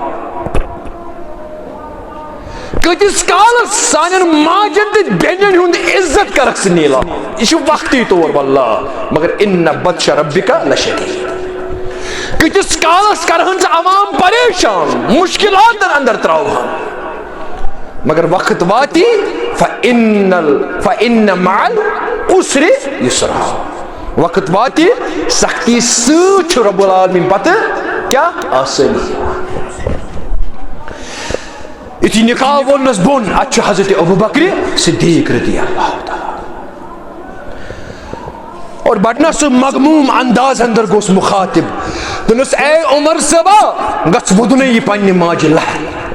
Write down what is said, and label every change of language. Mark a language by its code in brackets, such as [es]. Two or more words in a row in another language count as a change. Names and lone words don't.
[ks] کۭتِس کالس سانٮ۪ن ماجن تہٕ بیٚنٮ۪ن ہُنٛد عزت کرکھ ژٕ نیٖلام یہِ چھُ وقتی طور واللہ مگر [ar] اِنَّ بطشَ ربِّکَ لَشَدیٖد [ks] کۭتِس کالس کرہن ژٕ عوام پریشان مشکلاتن اندر تراوہن مگر وقت واتی [ar] فَإِنَّ مَعَ الْعُسْرِ يُسْرًا [ks] وقت واتی سختی سۭتۍ چھُ [ar] رب العالمیٖن [ks] پتہٕ کیاہ آسٲنی یُتھُے نِقاب وولنس بۄن اتہِ چھُ حضرت ابوٗ بکرِ صدیٖق [ar] رضی اللہ تعالیٰ [ks] اور بڑنا سُہ مغموم انداز اندر گوٚس مُخاطب دوٚپنس اے عمر صٲبا گژھ وُدنٕے یہِ پننہِ ماجہِ لہر